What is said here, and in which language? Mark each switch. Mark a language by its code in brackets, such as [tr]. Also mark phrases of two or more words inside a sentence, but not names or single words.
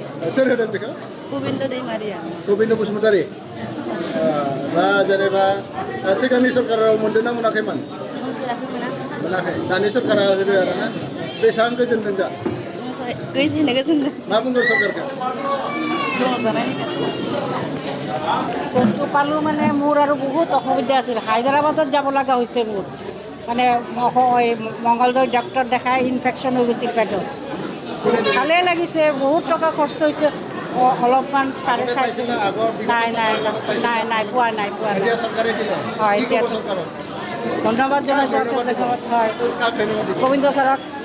[brx] सोर होदों बेखौ गोबिन्द दैमारिया गोबिन्द बसुमतारी दा जेनेबा सिगांनि सरकाराव मोनदों ना मोनाखैमोन मोनाखै दानि सरकारा होदो आरो ना बेसेबां गोजोनदों दा गोजोनदों मा बुंगोन सरकारखौ [as] চেকটো পালোঁ মানে মোৰ আৰু বহুত অসুবিধা আছিল হায়দৰাবাদত যাব লগা হৈছে মোৰ মানে মংগলদৈ ডক্টৰ দেখাই ইনফেকশ্যন হৈ গৈছিল পেটত ভালেই লাগিছে বহুত টকা খৰচ হৈছে অলপমান 4.5 নাই পোৱা নাই হয় এতিয়া ধন্যবাদ জনাইছোঁ হয় গোবিন্দ ছাৰক